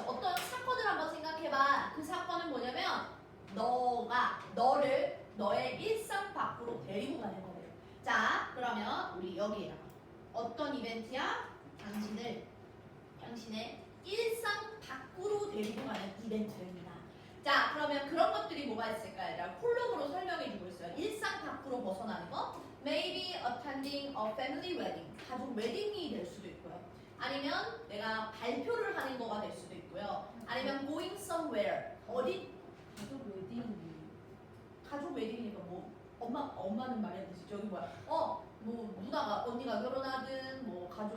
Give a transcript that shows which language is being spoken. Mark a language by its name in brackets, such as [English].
[Korean] 어떤 사건을 한번 생각해봐. 그 사건은 뭐냐면 너를 너의 일상 밖으로 데리고 가는 거예요. 자, 그러면 우리 여기에다가 어떤 이벤트야? 당신의 일상 밖으로 데리고 가는 이벤트입니다. 자, 그러면 그런 것들이 뭐가 있을까요? 얘들아, 콜록으로 설명해주고 있어요. 일상 밖으로 벗어나는 거. [English] Maybe attending a family wedding. [Korean] 가족 웨딩이 될 수도 있고요. 아니면 내가 발표를 하는 거가 될 수도 있고요. 아니면 [English] going somewhere. [Korean] 어디? 가족 웨딩이. 가족 웨딩이니까 뭐 엄마는 말했듯이 저기 뭐야 뭐 누나가 언니가 결혼하든 뭐 가족